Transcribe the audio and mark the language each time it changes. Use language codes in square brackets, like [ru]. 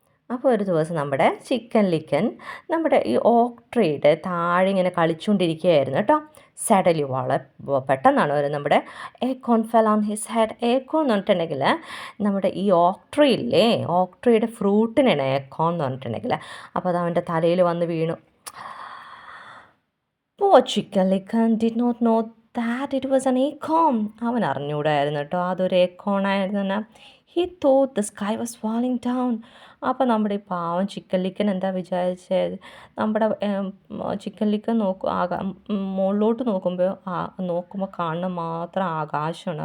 [ml] അപ്പോൾ ഒരു ദിവസം നമ്മുടെ ചിക്കൻ ലിക്കൻ നമ്മുടെ ഈ ഓക്ക് ട്രീയുടെ താഴെ ഇങ്ങനെ കളിച്ചുകൊണ്ടിരിക്കുകയായിരുന്നു കേട്ടോ. സഡൻലി വളരെ പെട്ടെന്നാണ് ഒരു നമ്മുടെ ഏക്കോൺ [en] Fell on his head. [ml] ഏക്കോൺ എന്ന് പറഞ്ഞിട്ടുണ്ടെങ്കിൽ നമ്മുടെ ഈ ഓക്ക് ട്രീ ഇല്ലേ, ഓക്ക് ട്രീയുടെ ഫ്രൂട്ടിനാണ് ഏക്കോൺ എന്ന് പറഞ്ഞിട്ടുണ്ടെങ്കിൽ. അപ്പോൾ അത് അവൻ്റെ തലയിൽ വന്ന് വീണു. [en] Poor chicken licken did not know that it was an acorn. [ml] അവൻ അറിഞ്ഞൂടായിരുന്നു കേട്ടോ അതൊരു ഏക്കോണായിരുന്നു. [en] He thought the sky was falling down. [ml] അപ്പോൾ നമ്മുടെ ഈ പാവം ചിക്കൻ ലിക്കൻ എന്താ വിചാരിച്ചത്? നമ്മുടെ ചിക്കൻ ലിക്കൻ മുകളിലോട്ട് നോക്കുമ്പോൾ കാണുന്ന മാത്രം ആകാശമാണ്.